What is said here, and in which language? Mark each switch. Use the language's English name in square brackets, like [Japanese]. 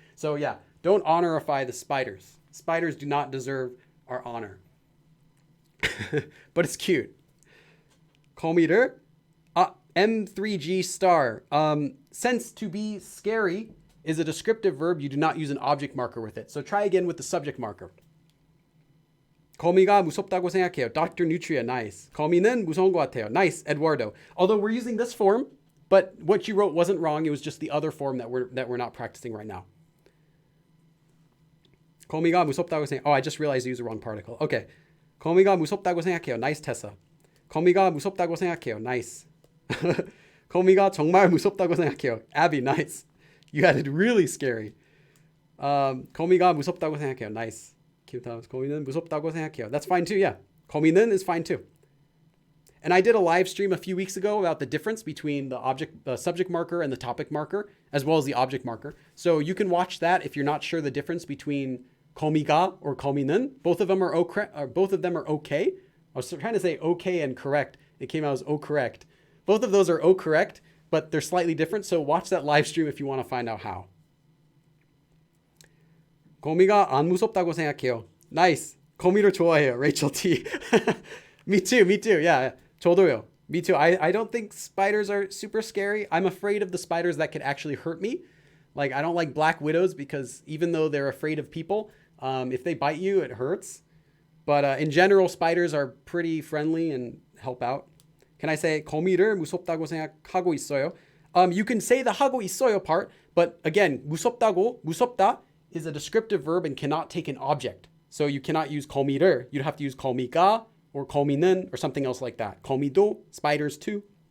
[English] So yeah, don't honorify the spiders. Spiders do not deserve our honor. But it's cute. [Korean] 거미를 M3G star. [English] Since to be scary is a descriptive verb, you do not use an object marker with it. So try again with the subject marker. [Korean] 거미가 무섭다고 생각해요. [English] Dr. Nutria, nice. [Korean] 거미는 무서운 것 같아요. [English] Nice, Eduardo. Although we're using this form, but what you wrote wasn't wrong. It was just the other form that we're not practicing right now. [Korean] 거미가 무섭다고 생각. [English] Oh, I just realized I used the wrong particle. Okay. [Korean] 거미가 무섭다고 생각해요. [English] Nice, Tessa. [Korean] 거미가 무섭다고 생각해요. [English] Nice. [Korean] 거미가 정말 무섭다고 생각해요. [English] Abby, nice. You had it really scary. [Korean] 거미가 무섭다고 생각해요. [English] Nice. [Korean] 거미는 무섭다고 생각해요. [English] That's fine too, yeah. 거미는 is fine too. And I did a live stream a few weeks ago about the difference between the subject marker and the topic marker, as well as the object marker. So you can watch that if you're not sure the difference between 거미가 or 거미는. Both of them are okay. I was trying to say okay and correct. It came out as correct. Both of those are correct, but they're slightly different. So watch that live stream if you want to find out how. [Korean] 거미가 안 무섭다고 생각해요. [English] Nice. [Korean] 거미를 좋아해요. [English] Rachel T. Me too. Yeah. [Korean] 저도요. [English] Me too. I don't think spiders are super scary. I'm afraid of the spiders that could actually hurt me. Like, I don't like black widows because even though they're afraid of people, if they bite you, it hurts. But in general, spiders are pretty friendly and help out. Can I say [Korean] 거미를 무섭다고 생각하고 있어요? [English] You can say the 하고 있어요 part, but again, 무섭다 is a descriptive verb and cannot take an object. So you cannot use 거미를. You'd have to use 거미가 or 거미는 or something else like that. 거미도, spiders too.